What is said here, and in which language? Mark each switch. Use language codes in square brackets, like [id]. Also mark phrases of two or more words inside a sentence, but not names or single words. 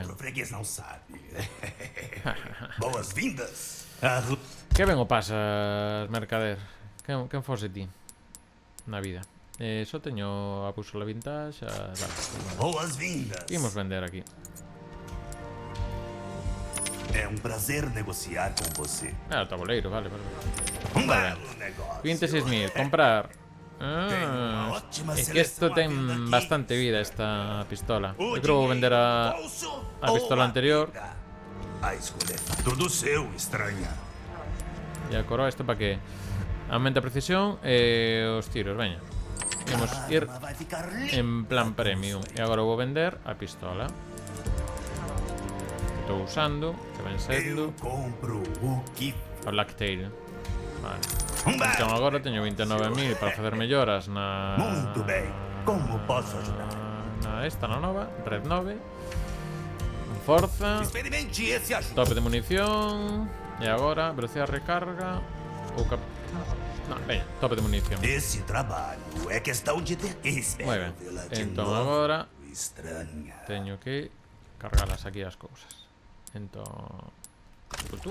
[pt] outro freguês não sabe. Boas-vindas. [gl] Que ben o pasas, mercader? Quen fose ti na vida? Só teño a bússola vintage. Vale. [pt] Boas-vindas. [gl] Imos vender aquí. [pt] É um prazer negociar com você. [gl] Ah, o tabuleiro, vale. [pt] Um belo negócio. [gl] 26.000, comprar. [pt] Tenho uma ótima [gl] É que isto [pt] seleção à [gl] ten [pt] venda aqui. [gl] bastante vida, esta pistola. [pt] O [gl] Eu creo que vou vender a [pt] bolso [gl] pistola [pt] ou [gl] anterior. [pt] vida. A escolha é tudo seu, estranha. [gl] E a coroa isto para que aumenta a precisión e os tiros, veña. Vamos ir [pt] Arma vai ficar [es] en plan premium. [gl] E agora vou vender a pistola que estou usando, que ven sendo [pt] Eu compro o que [gl] a Blacktail. Vale. Entón agora teño 29.000 para facer melloras na... [pt] Muito bem. Como posso ajudar? [gl] Na esta, na nova. Red 9. Forza. [pt] Experimente esse ajuste. [gl] Tope de munición. E agora, velocidade de recarga. Ou cap... Non, veña, tope de munición. [pt] Esse trabalho é questão de ter. [gl] Moi [pt] Espero [gl] ben. [pt] vê-la de [gl] Entón [pt] novo. [gl] agora [pt] Estranha. [gl] teño que cargalas aquí as cousas. Entón... Tú.